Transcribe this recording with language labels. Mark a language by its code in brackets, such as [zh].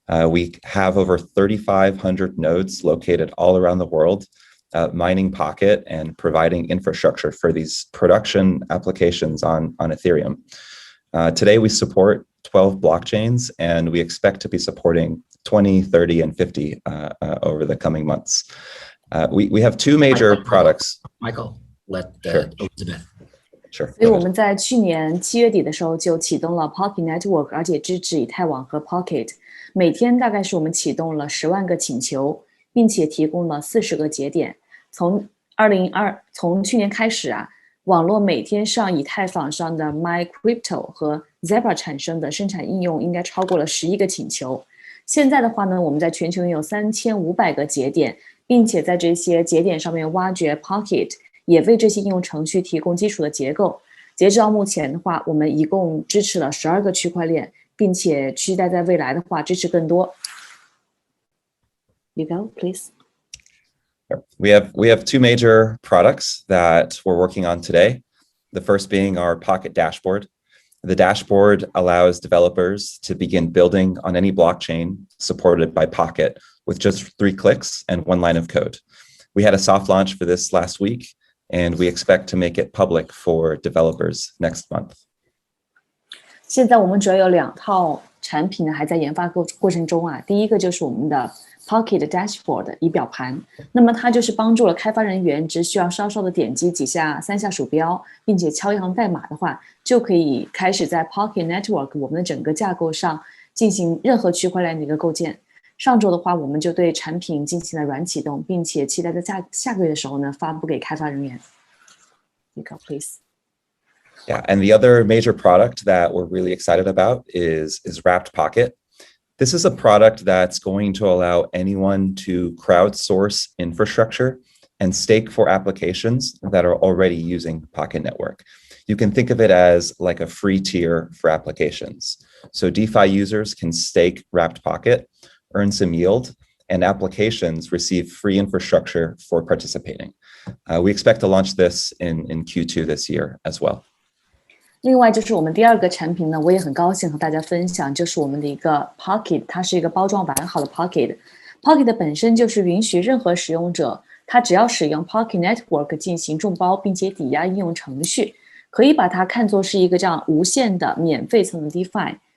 [en] We have over 3,500 nodes located all around the world, mining Pocket and providing infrastructure for these production applications on Ethereum. Today, we support 12 blockchains, and we expect to be supporting 20, 30, and 50 over the coming months. We have two major products. Michael, let Sure. Elizabeth. Sure. [zh] 所以我们在去年7月底的时候就启动了 Pocket Network， 而且支持以太网和 Pocket。每天大概是我们启动了10万个请求，并且提供了40个节点。从去年开始啊，网络每天上以太坊上的 MyCrypto 和 Zebra 产生的生产应用应该超过了11个请求。现在的话呢，我们在全球拥有3500个节点，并且在这些节点上面挖掘 Pocket， 也为这些应用程序提供基础的结构。截至到目前的话，我们一共支持了12个区块链，并且期待在未来的话支持更多。 [en] You go, please. We have two major products that we're working on today. The first being our Pocket Dashboard. The dashboard allows developers to begin building on any blockchain supported by Pocket with just 3 clicks and 1 line of code. We had a soft launch for this last week, and we expect to make it public for developers next month. [zh] 现在我们主要有2套产品呢，还在研发过程中啊。第一个就是我们的 Pocket Dashboard 仪表盘，那么它就是帮助了开发人员只需要稍稍的点击3下鼠标，并且敲一行代码的话，就可以开始在 Pocket Network 我们的整个架构上进行任何区块链的一个构建。上周的话，我们就对产品进行了软启动，并且期待在下个月的时候呢，发布给开发人员。 [en] You go, please. Yeah, and the other major product that we're really excited about is Wrapped Pocket. This is a product that's going to allow anyone to crowdsource infrastructure and stake for applications that are already using Pocket Network. You can think of it as like a free tier for applications. So DeFi users can stake Wrapped Pocket, earn some yield, and applications receive free infrastructure for participating. We expect to launch this in Q2 this year as well. [zh] 另外就是我们第2个产品呢，我也很高兴和大家分享，就是我们的一个 Pocket， 它是一个包装完好的 Pocket。Pocket 本身就是允许任何使用者，他只要使用 Pocket Network 进行众包并且抵押应用程序，可以把它看作是一个这样无限的免费层的 DeFi。